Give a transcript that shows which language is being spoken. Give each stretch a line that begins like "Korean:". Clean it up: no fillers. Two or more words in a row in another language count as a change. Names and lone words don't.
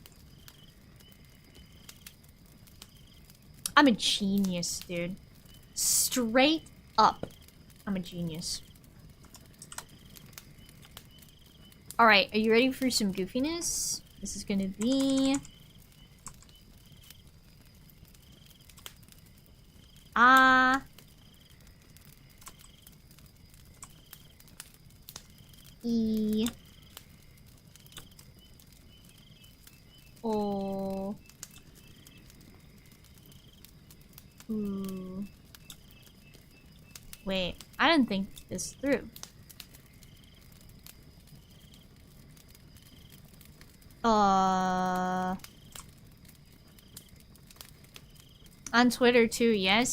English: I'm a genius, dude. Straight up. I'm a genius. Alright, are you ready for some goofiness? This is gonna be Ah. E. O. Ooh. Wait, I didn't think this through. On Twitter too, yes.